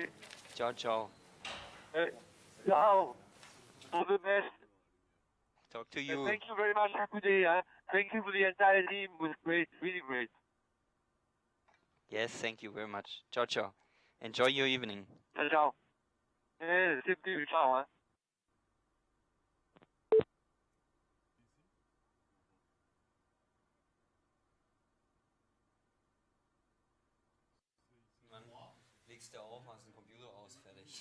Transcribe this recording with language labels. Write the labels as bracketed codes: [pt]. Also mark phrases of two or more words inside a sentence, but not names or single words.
[it] Ciao, ciao. [en] Ciao. All the best. Talk to you. Thank you very much for today. Thank you for the entire team. It was great, really great. Yes, thank you very much. [it] Ciao, ciao. [en] Enjoy your evening. [it] Ciao, ciao. [fr] C'est plus, ciao, hein. [de] Legst du auch, machst den Computer aus, fertig.